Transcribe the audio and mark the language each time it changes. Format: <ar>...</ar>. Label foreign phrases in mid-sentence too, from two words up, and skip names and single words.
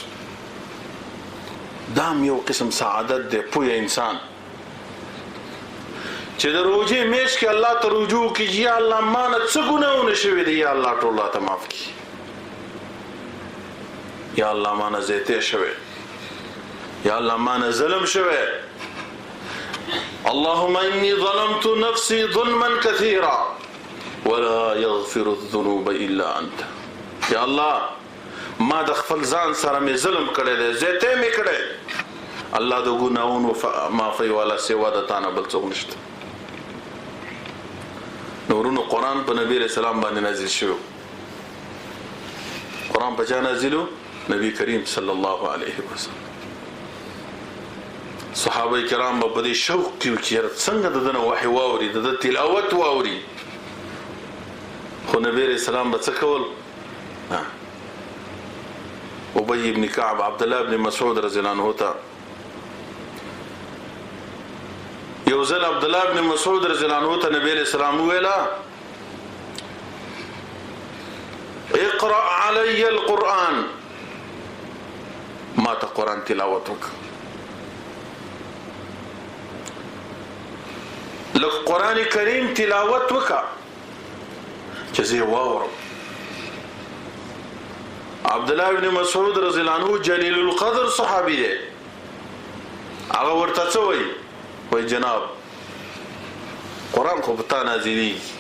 <ps>دام یو قسم سعادت دی پوهه انسان چې د روزه میش کې الله ته رجوع کوي یا الله مانه څه ګناونه شوي دي یا الله ټول ته معاف کړي یا الله مانه زیته شوي یا الله مانه ظلم شوي</ps> <ar>اللهم اني ظلمت نفسي ظلما كثيرا ولا يغفر الذنوب الا انت</ar> <ps>یا الله ما د خپل ځان سره مې ظلم کړی دی زیته مې کړی الله د ګناونو معافي والا سوا د تانه بل څوک نشته نورونو قرآن په نبی رسول الله باندې نازل شو قرآن په چا نازلو نبی کریم</ps> <ar>صلی الله علیه وسلم</ar> <ps>صحابه کرام په دې شوق کې چې څنګه دغه وحي واوري د تلاوت واوري خو نبی رسول الله څه کول ابي ابن كعب عبد الله ابن مسعود</ps> <ar>رضی الله عنه</ar> <ps>ته یوزل عبد الله ابن مسعود</ps> <ar>رضی الله عنه</ar> <ps>ته نبی</ps> <ar>علیہ السلام</ar> <ps>ویلا</ps> <ar>اقرأ علی القرآن</ar> <ps>ما ته قرآن تلاوت وک لک قرآن کریم تلاوت وکا چې زه واورم عبد الله ابن مسعود</ps> <ar>رضی الله عنه</ar> <ps>جلیل القدر صحابي دی هغه ورته څه وایي وای جناب قرآن خو پتا نازلی</ps>